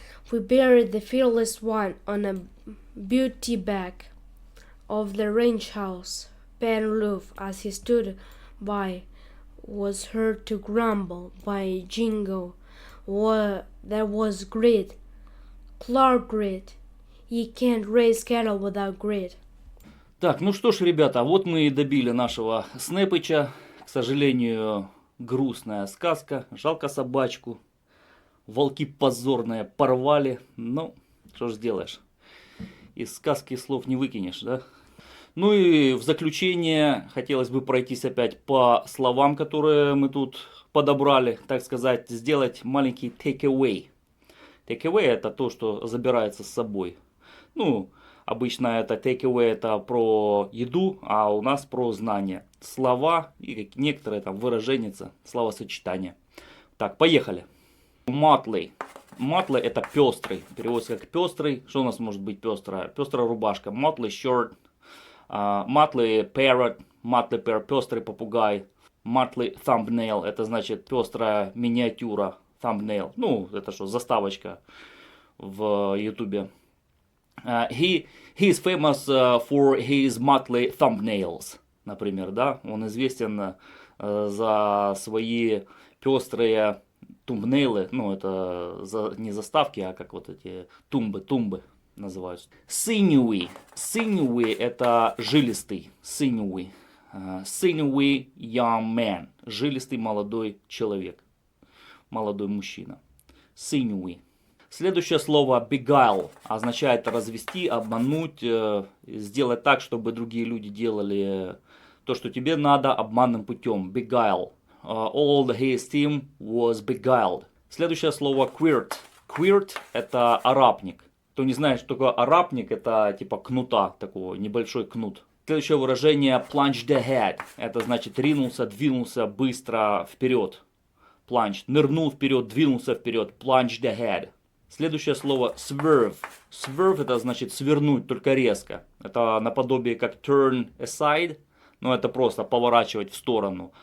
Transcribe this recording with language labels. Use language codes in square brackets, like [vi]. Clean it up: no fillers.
[en] We buried the fearless one on a beauty back of the ranch house. Ben Roof, as he stood by, was heard to grumble by Jingo. There was grit. Clark grit. You can't raise cattle without grit. [ru] Так, ну что ж, ребята, вот мы и добили нашего Снэпыча. К сожалению, грустная сказка. Жалко собачку. Волки позорные порвали. Ну, что ж сделаешь. Из сказки слов не выкинешь, да? Ну и в заключение хотелось бы пройтись опять по словам, которые мы тут подобрали. Так сказать, сделать маленький take-away. Take-away — это то, что забирается с собой. Ну, обычно это take-away — это про еду, а у нас про знания. Слова и некоторые там выраженницы, словосочетания. Так, поехали. Motley. Motley — это пестрый. Переводится как пестрый. Что у нас может быть пестрая? Пестрая рубашка. [en] Motley shirt. Motley parrot. Motley pair [ru] — пестрый попугай. Motley thumbnail — это значит пестрая миниатюра. [en] Thumbnail. [ru] Ну, это что, заставочка в ютубе. [en] He is famous for his motley thumbnails. [ru] Например, да? Он известен за свои пестрые тумбнейлы. Ну, это не заставки, а как вот эти тумбы называются. [en] Sinewy. [ru] Sinewy — это жилистый. [en] Sinewy. Sinewy young man. [ru] Жилистый молодой человек. Молодой мужчина. Sinewy. Следующее слово beguile означает развести, обмануть, сделать так, чтобы другие люди делали то, что тебе надо, обманным путем. [en] Beguile. All his team was beguiled. [ru] Следующее слово quirt. Quirt — это арапник. Кто не знает, что такое арапник, это типа кнута, такого небольшой кнут. Следующее выражение plunged ahead. Это значит ринулся, двинулся быстро вперед. [en] Plunged. [ru] Нырнул вперед, двинулся вперед. [en] Plunged ahead. [ru] Следующее слово swerve. Swerve — это значит свернуть, только резко. Это наподобие как turn aside, но это просто поворачивать в сторону.